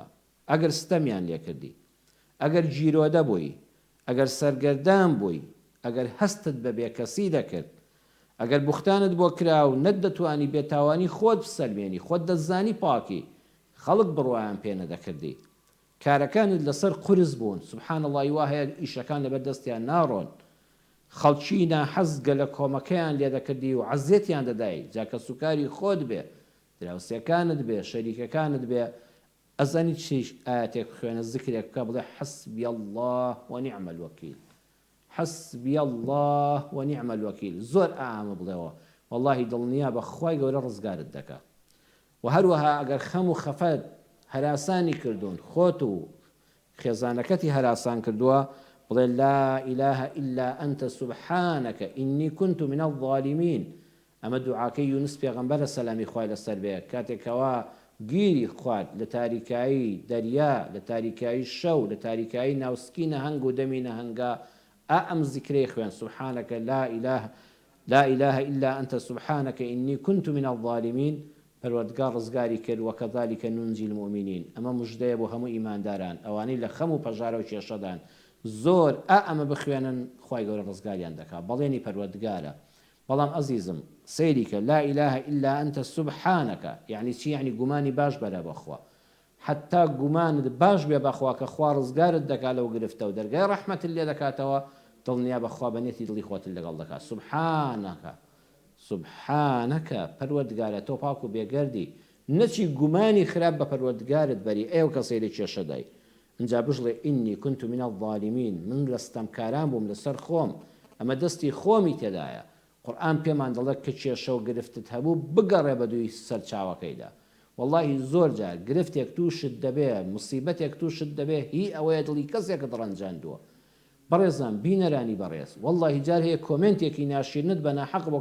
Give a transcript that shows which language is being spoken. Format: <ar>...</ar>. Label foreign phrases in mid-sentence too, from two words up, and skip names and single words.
<ckb>ئەگەر ستەمیان لێ کردی، ئەگەر گیرۆدە بووی، ئەگەر سەرگەردان بووی، ئەگەر هەستت بە بێکەسی دەکرد، ئەگەر بوختانت بۆ کرا و نەت دەتوانی بێتاوانی خۆت بسەلمێنی، خۆت دەزانی پاکی، خەڵک بڕوایان پێ نەدەکردی، کارەکانت لەسەر قورس بوون، سبحان الله وا هەیە ئیشەکان لەبەر دەستیان ناڕۆن، خەڵکی ناحەزگە لە کۆمەکەیان لێ دەکردی و عەزیەتیان دەدای، جاکە سوکاری خۆت بێ، دراوسێکانت بێ، شەریکەکانت بێ، ئەزانی چی ئاەتێک بخوێنە ذیکرێک بکە، بڵێ</ckb> <ar>حەسبی الله ونعم الوەکیل، حەسبی الله ونعم الوەکیل.</ar> <ckb>زۆر ئامە بڵێەوە، واللهی دڵنیا بە خوای گەورە ڕزگارت دەکا. و هەروەها ئەگەر خەم و خەفەت هەراسانی کردوون، خۆت و خێزانەکەتی هەراسان کردووە، بڵێ</ckb> <ar>لا إله إلا أنت سبحانك إني كنت من الظالمين.</ar> <ckb>ئەمە دوعاکەی یونس پێغەمبەرە سەلامی خوای لەسەر بێ، کاتێکەوە گیری خوارد لە تاریکایی دەریا، لە تاریکایی شەو، لە تاریکایی ناوسکی نەهەنگ و دەمی نەهەنگا، ئەم ذیکرەی خوێن</ckb> <ar>سبحانك لا إله إلا أنت سبحانك إني كنت من الظالمين.</ar> <ckb>پەروەردگار ڕزگاری کرد</ckb> <ar>وەکەذالک نونجی المؤمنین.</ar> <ckb>ئەمە موژدەیە بۆ هەموو ئیمانداران، ئەوانەی لە خەم و پەژارە و کێشەدان زۆر ئەمە بخوێنن، خوای گەورە ڕزگاریان دەکات، بەڵێنی پەروەردگارە. بەڵام ئەزیزم سەیریکە</ckb> <ar>لا إله إلا أنت سبحانك</ar> <ckb>یعنی چی؟ یعنی گومانی باش بەرە بەخوا، حتا گومانت باش بێ بەخوا کە خوا ڕزگارت دەکات لەو گرفتە و دەرگای ڕەحمەتت لێ دەکاتەوە، دڵنیا بەخوا بەنێتی دڵی خۆت لەگەڵ دەکات. سبحانك سبحانەکە پەروەردگارە تۆ پاک و بێگەردی نەچی گومانی خراپ بە پەروەردگارت بەری ئێوە کەسەی لە کێشەدای اینجا بژڵێ</ckb> <ar>ئینی كنت من الظالمین</ar> <ckb>من لە ستەمکاران بووم لەسەر خۆم ئەمە دەستی خۆمی تێدایە قورئان پێمان دەڵێت کە کێشە و گرفتت هەبوو بگەڕێ بە دووی سەر چاوەکەیدا واللهی زۆر جار گرفتێک تووشت دەبێ مصیبەتێک تووشت دەبێ هی ئەوەیە دڵی کەسێکت ڕەنجاندووە بەڕێزان بینەرانی بەڕێز واللهی جار هەیە کۆمنتێکی ناشرینت بە ناحەق بۆ</ckb>